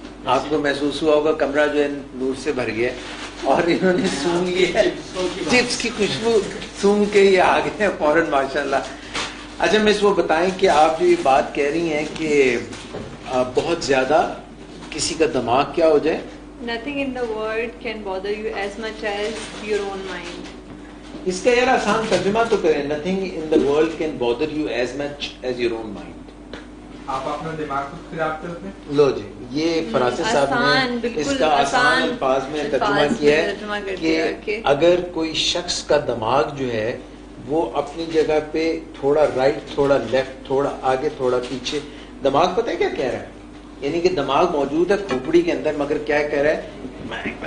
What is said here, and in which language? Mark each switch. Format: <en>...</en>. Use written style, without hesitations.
<ur>آپ کو محسوس ہوا ہوگا کمرہ جو ہے نور سے بھر گیا اور انہوں نے سونگ لیا چپس کی خوشبو سونگ کے یہ آ گئے ہیں فوراً ماشاءاللہ. اچھا مس وہ بتائیں کہ آپ جو یہ بات کہہ رہی ہیں کہ بہت زیادہ کسی کا دماغ کیا ہو جائے.</ur> <en>Nothing in the world can bother you as much as your own mind.</en> <ur>اس کا یار آسان ترجمہ تو کریں.</ur> <en>Nothing in the world can bother you as much as your own mind.</en> <ur>آپ اپنا دماغ خود خراب کرتے ہیں. لو جی یہ فراست صاحب نے اس کا آسان الفاظ میں ترجمہ کیا ہے کہ اگر کوئی شخص کا دماغ جو ہے وہ اپنی جگہ پہ تھوڑا رائٹ تھوڑا لیفٹ تھوڑا آگے تھوڑا پیچھے, دماغ پتہ ہے کیا کہہ رہا ہے, یعنی کہ دماغ موجود ہے کھوپڑی کے اندر مگر کیا کہہ رہا ہے.</ur>